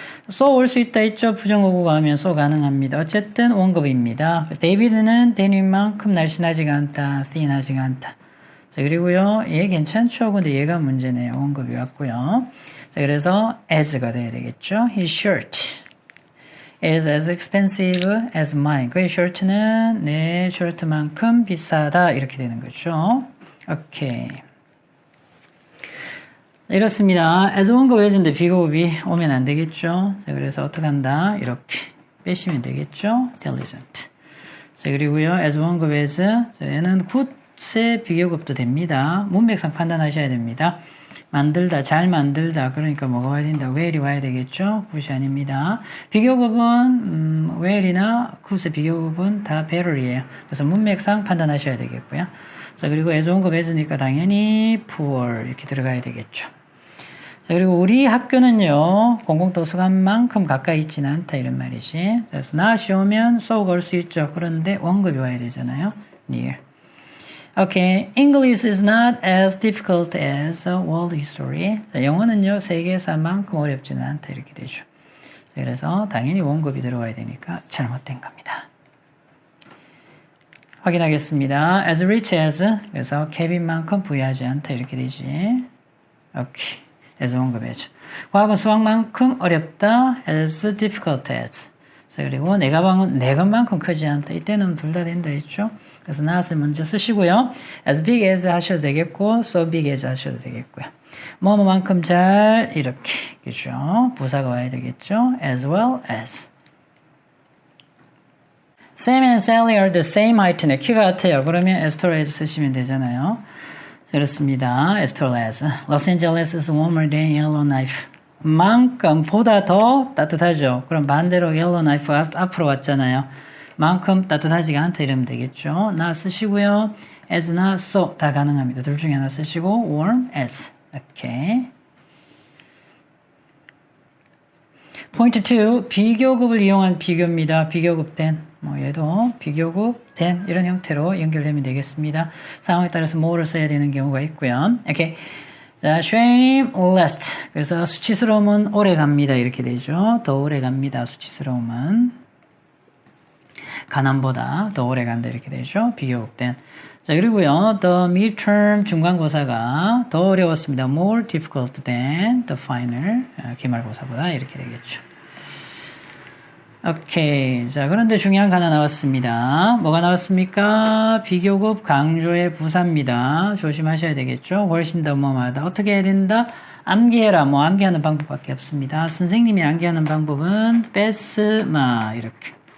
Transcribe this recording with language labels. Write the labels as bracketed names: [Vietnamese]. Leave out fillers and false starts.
[Korean] so 올 수 있다 있죠. 부정어구가 하면 so 가능합니다. 어쨌든 원급입니다. 데이비드는 데니만큼 날씬하지가 않다. thin하지가 않다. 자, 그리고요. 얘 괜찮죠? 근데 얘가 문제네요. 원급이 왔고요. 자, 그래서 as가 돼야 되겠죠. [English] His shirt is as expensive as mine. [Korean] 그의 셔츠는 내 셔츠만큼 비싸다. 이렇게 되는 거죠. 오케이. 이렇습니다. as 원급 as인데 비교급이 오면 안 되겠죠. 자, 그래서 어떻게 한다? 이렇게 빼시면 되겠죠. diligent. 자, 그리고요. as 원급 as. 자, 얘는 good의 비교급도 됩니다. 문맥상 판단하셔야 됩니다. 만들다, 잘 만들다. 그러니까 뭐가 와야 된다? well이 와야 되겠죠. good이 아닙니다. 비교급은 well이나 good의 비교급은 다 better이에요. 그래서 문맥상 판단하셔야 되겠고요. 자, 그리고 as 원급 as니까 당연히 poor 이렇게 들어가야 되겠죠. 자, 그리고 우리 학교는요, 공공도서관만큼 가까이 있지는 않다, 이런 말이지. 그래서 not이 오면 so 걸 수 있죠. 그런데 원급이 와야 되잖아요. [English] near. Okay, English is not as difficult as world history. [Korean] 자, 영어는요, 세계사만큼 어렵지는 않다, 이렇게 되죠. 자, 그래서 당연히 원급이 들어와야 되니까 잘못된 겁니다. 확인하겠습니다. as rich as, 그래서 케빈만큼 부유하지 않다, 이렇게 되지. 오케이. as 원급 as. 과학은 수학만큼 어렵다, [English] as difficult as. [Korean] 그리고 내 가방은 내 것만큼 크지 않다. 이때는 둘 다 된다 했죠. 그래서 not을 먼저 쓰시고요. as big as 하셔도 되겠고, so big as 하셔도 되겠고요. 뭐뭐만큼 잘 이렇게, 그죠? 부사가 와야 되겠죠. as well as. [English] Sam and Sally are the same height네. [Korean] 키가 같아요. 그러면 as tall as 쓰시면 되잖아요. 그렇습니다. as tall as. [English] Los Angeles is warmer than Yellowknife. [Korean] 만큼 보다 더 따뜻하죠. 그럼 반대로 Yellowknife가 앞으로 왔잖아요. 만큼 따뜻하지가 않다 이러면 되겠죠. not 쓰시고요. as나 so 다 가능합니다. 둘 중에 하나 쓰시고 warm as. 오케이. 포인트 2. 비교급을 이용한 비교입니다. 비교급 된. 얘도 비교급 된 이런 형태로 연결되면 되겠습니다. 상황에 따라서 뭐를 써야 되는 경우가 있고요. 오케이. 자, [English] shame last. [Korean] 그래서 수치스러움은 오래 갑니다. 이렇게 되죠. 더 오래 갑니다. 수치스러움은. 가난보다 더 오래 간다. 이렇게 되죠. 비교급된. 자, 그리고요. [English] the midterm [Korean] 중간고사가 더 어려웠습니다. [English] more difficult than the final. [Korean] 기말고사보다 이렇게 되겠죠. 오케이. 자, 그런데 중요한 거 하나 나왔습니다. 뭐가 나왔습니까? 비교급 강조의 부사입니다. 조심하셔야 되겠죠? 훨씬 더 뭐마다. 어떻게 해야 된다? 암기해라. 암기하는 방법밖에 없습니다. 선생님이 암기하는 방법은 패스마 이렇게.